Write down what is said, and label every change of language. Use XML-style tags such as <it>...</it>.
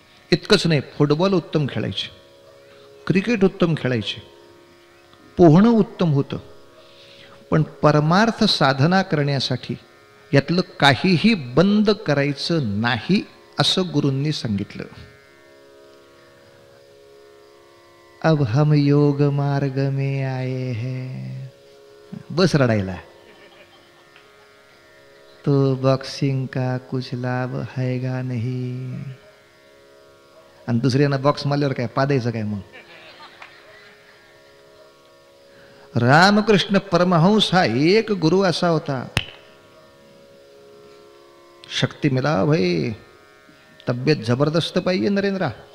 <mr>इतकंच नाही, फुटबॉल उत्तम खेळायचे, क्रिकेट उत्तम खेळायचे, पोहणं उत्तम होतं. पण परमार्थ साधना करण्यासाठी यातलं काहीही बंद करायचं नाही असं गुरूंनी सांगितलं.</mr> <hi>अब हम योग मार्ग में आए हैं.</hi> <mr>बस रडायला.</mr> <hi>तो बॉक्सिंग का कुछ लाभ हैगा नहीं.</hi> <mr>आणि दुसऱ्यांना बॉक्स मारल्यावर काय पादायचं काय मग? रामकृष्ण परमहंस हा एक गुरु असा होता.</mr> <hi>शक्ती मिला भाई,</hi> <mr>तब्येत जबरदस्त पाहिजे नरेंद्रा.</mr>